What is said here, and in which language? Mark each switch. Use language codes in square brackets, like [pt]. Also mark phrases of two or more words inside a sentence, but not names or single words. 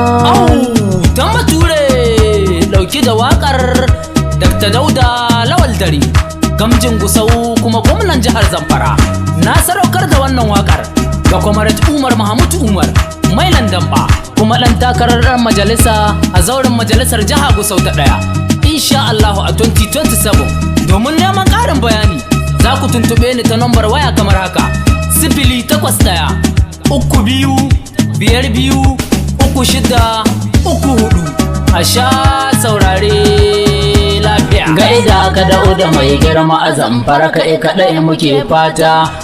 [ha] Au, dan Bature, ɗauki da waƙar Dakta Dauda Lawal Dare, gamjin Gusau kuma gwamnan jihar Zamfara. Na sadaukar da wannan waƙar ga Comrade Umar Mahmud Umar, Mailan Damba, kuma ɗan takarar ɗan majalisa a zauren majalisar jiha Gusau ta ɗaya. Insha Allahu a [en] twenty twenty-seven. [ha] Domin neman ƙarin bayani, za ku tuntuɓe ni ta nambar waya kamar haka: sifili takwas ɗaya, uku biyu, biyar biyu, uku shida, uku hudu. A sha saurare lafiya. Gaida ka Dauda mai girma a Zamfara kai kaɗai muke fata.